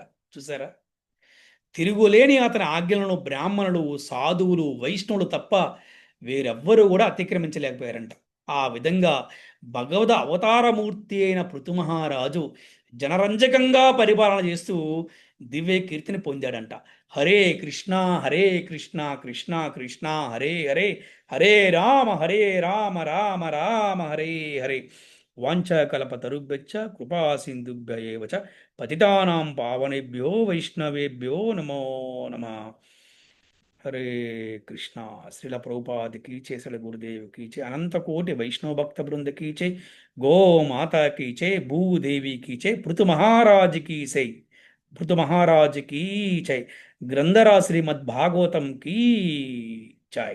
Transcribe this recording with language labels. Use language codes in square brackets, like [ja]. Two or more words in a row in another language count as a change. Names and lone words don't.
[te] చూసారా, తిరుగులేని అతని ఆజ్ఞలను బ్రాహ్మణులు, సాధువులు, వైష్ణవులు తప్ప వేరెవ్వరూ కూడా అతిక్రమించలేకపోయారంట. ఆ విధంగా భగవద్ అవతారమూర్తి అయిన పృథు మహారాజు జనరంజకంగా పరిపాలన చేస్తూ దివ్య కీర్తిని పొందాడంట. [sa] హరే కృష్ణ హరే కృష్ణ కృష్ణ కృష్ణ హరే హరే, హరే రామ రామ రామ హరే హరే. వాంఛాకల్పతరుభ్యశ్చ కృపా సింధుభ్య ఏవ చ పతితానాం పావనేభ్యో వైష్ణవేభ్యో నమో నమః. హరే కృష్ణ. [te] శ్రీల ప్రభుపాదికి చే, శ్రీల గురుదేవికి చే, అనంత కోటి వైష్ణవ భక్త బృందకి చే, గో మాతాకి చే, భూదేవికి చే, పృథు మహారాజుకి సై, పృథు మహారాజుకి చై, గ్రంథరా శ్రీమద్ భాగవతం కీ జై.